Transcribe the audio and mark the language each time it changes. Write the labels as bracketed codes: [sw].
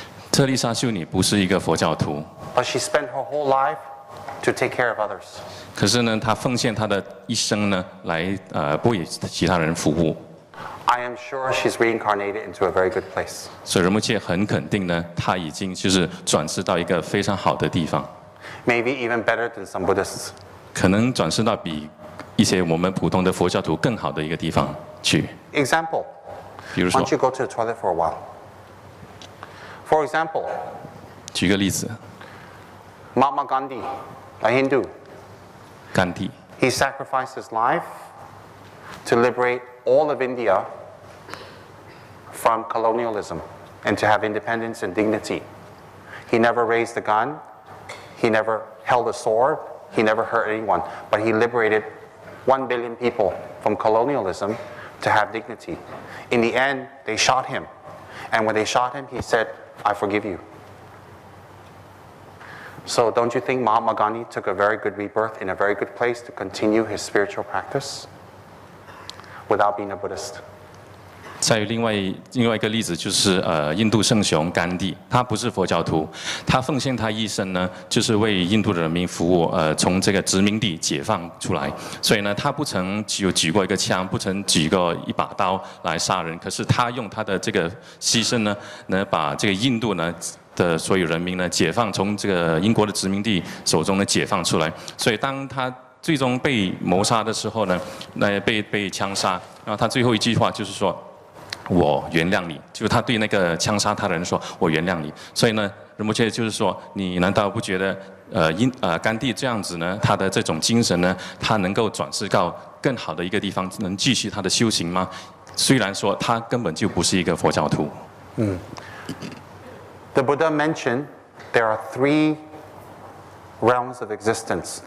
[zh] 特丽莎修女不是一个佛教徒， [en] but she spent her whole life to take care of others. [zh] 可是呢，她奉献她的一生呢，来为其他人服务。 [en] I am sure she's reincarnated into a very good place. [zh] 所以仁波切很肯定呢，她已经就是转世到一个非常好的地方， [en] Maybe even better than some Buddhists. [zh] 可能转世到比一些我们普通的佛教徒更好的一个地方去。 [en] Example, [zh] 比如 [en] why [zh] 说 [en] don't，you go to the toilet for a while? For example, [zh] 举个例子， [en] Mahatma Gandhi, a Hindu, [zh] 甘地， [en] he sacrificed his life to liberate all of India from colonialism and to have independence and dignity. He never raised a gun, he never held a sword, he never hurt anyone, but he liberated 1 billion people from colonialism to have dignity. In the end, they shot him. And when they shot him, he said, I forgive you. So don't you think Mahatma Gandhi took a very good rebirth in a very good place to continue his spiritual practice without being a Buddhist? [zh] 再有另外一个例子就是印度圣雄甘地，他不是佛教徒，他奉献他一生呢，就是为印度的人民服务，从这个殖民地解放出来。所以呢，他不曾举过一个枪，不曾举过一把刀来杀人，可是他用他的这个牺牲呢，把这个印度呢的所有人民呢解放，从这个英国的殖民地手中呢解放出来。所以当他最终被谋杀的时候呢，被枪杀，然后他最后一句话就是说，我原谅你，就是他对那个枪杀他的人说，我原谅你。所以呢，仁波切就是说，你难道不觉得甘地这样子呢，他的这种精神呢，他能够转世到更好的一个地方，能继续他的修行吗？虽然说他根本就不是一个佛教徒。 [en] The Buddha mentioned there are 3 realms of existence.